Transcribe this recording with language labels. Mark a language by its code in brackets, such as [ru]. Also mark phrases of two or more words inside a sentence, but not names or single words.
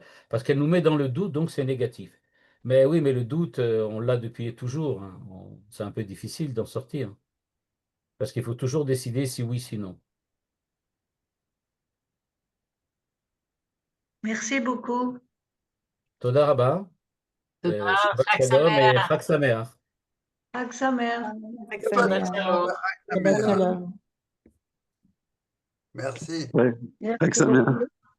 [fr] Parce qu'elle nous met dans le doute, donc c'est négatif. Mais oui, mais le doute, on l'a depuis toujours, hein. C'est un peu difficile d'en sortir. Parce qu'il faut toujours décider si oui, si non. Merci beaucoup. [he] תודה רבה, שבת Chag Shalom et Sameach. חג שמח. חג שמח. Shabbat Shalom. שבת שלום. [fr] Merci. Ouais. Merci Avec sa mère. beaucoup.